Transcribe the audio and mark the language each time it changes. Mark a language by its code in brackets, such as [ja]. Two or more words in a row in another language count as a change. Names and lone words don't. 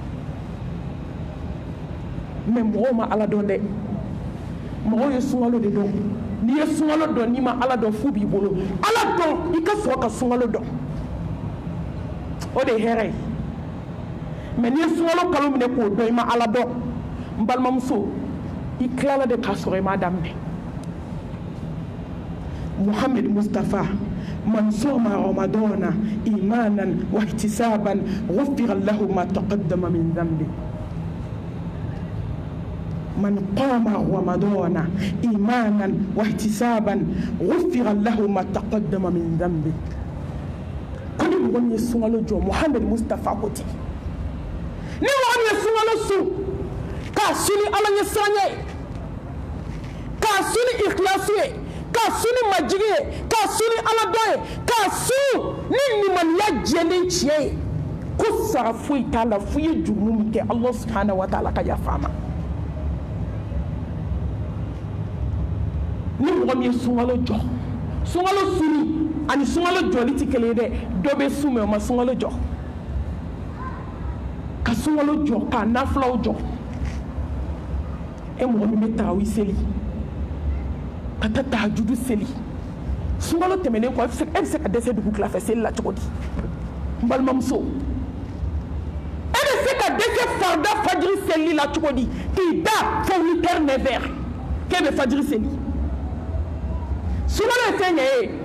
[bm] mais mɔgɔw ma ala dɔn dɛ mɔgɔw ye sunkalo de dɔn n'i ye sunkalo dɔn n'i ma ala dɔn fu b'i bolo ala dɔn i ka sɔrɔ ka sunkalo dɔn o de ye hɛrɛ ye mais n'i ye sunkalo kalo minɛ k'o dɔn i ma ala dɔn n balimamuso i tilala de k'a sɔrɔ i m'a daminɛ [ar] Muhammad Mustafa من صام رمضان إيمانا واحتسابا غفر له ما تقدم من ذنبه من قام رمضان إيمانا واحتسابا غفر له ما تقدم من ذنبه كل من يسمع جو محمد مصطفى كوتي [bm] ni wa ni sunkalo su ka suni ala ɲɛ siran ye ka suni ikhlasu ye ka suni majigi ye ka suni ala dɔn ye ka su ni limaniya jɛlen tiɲɛ ye ko sara foyi t'a la fo i ye jurumu min kɛ [ar] الله سبحانه وتعالى [bm] ka yafa ma ni mɔgɔ min ye sunkalo jɔ sunkalo suni ani sunkalo jɔli tɛ kelen ye dɛ dɔ bɛ su mɛ o ma sunkalo jɔ ka sunkalo jɔ ka nafilaw jɔ e mɔgɔ min bɛ tarawi seli ka taa tahajudu seli sunkalo tɛmɛnen kɔ e bɛ se ka dɛsɛ dugu tilafɛ seli la cogo di n balimamuso e bɛ se ka dɛsɛ farda fajiri seli la cogo di k'i da fo 8h 9h k'e bɛ fajiri seli sunkalo ye fɛn ɲɛ ye